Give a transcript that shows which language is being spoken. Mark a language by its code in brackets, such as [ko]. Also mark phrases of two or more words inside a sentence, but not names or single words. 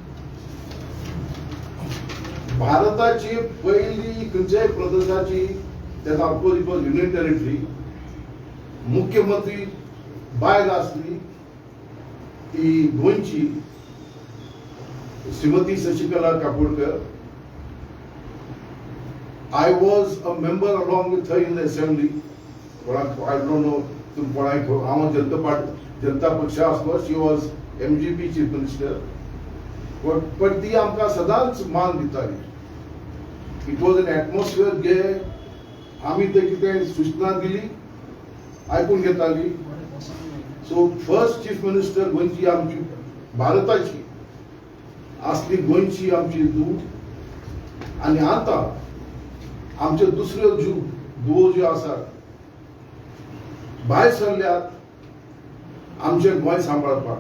[kok] भारताची पयली खंयच्याय प्रदेशाची तेन्ना [en] of course union territory [kok] मुख्यमंत्री बायल आसली ती गोंयची श्रीमती शशिकला काकोडकर. [en] I was a member along with her in the assembly. I don't know [kok] हांव जनता पक्ष आसलो. [en] She was MGP chief minister. [kok] पण ती आमकां सदांच मान दिताली. [en] It was an atmosphere [mr] जे आम्ही ते किती सूचना दिली ऐकून घेतली. [en] so first chief minister [kok] गोंयची आमची भारताची असली गोंयची आमची दूत आणि आता आमचे दुसऱ्यो दुवो ज्यो आसात भायर सरल्यात आमचे गोंय सांबाळपाक.